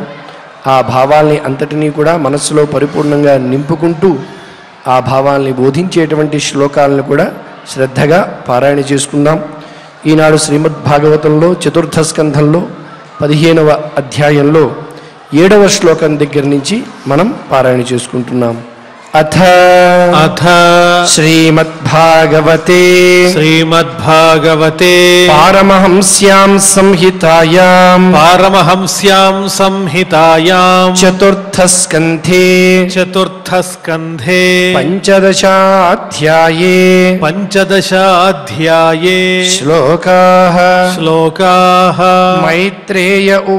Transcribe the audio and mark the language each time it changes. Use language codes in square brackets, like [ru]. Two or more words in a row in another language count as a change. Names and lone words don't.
[te] ఆ భావాల్ని అంతటినీ కూడా మనస్సులో పరిపూర్ణంగా నింపుకుంటూ ఆ భావాల్ని బోధించేటువంటి శ్లోకాలను కూడా శ్రద్ధగా పారాయణ చేసుకుందాం. ఈనాడు శ్రీమద్భాగవతంలో చతుర్థ స్కంధంలో 15వ అధ్యాయంలో 7వ శ్లోకం దగ్గర నుంచి మనం పారాయణ చేసుకుంటున్నాం. [sa] अथ अथ श्रीमद्भागवते श्रीमद्भागवते पारमहंस्यां संहितायां चतुर्थस्कन्धे पंचदशाध्याये श्लोकाः मैत्रेय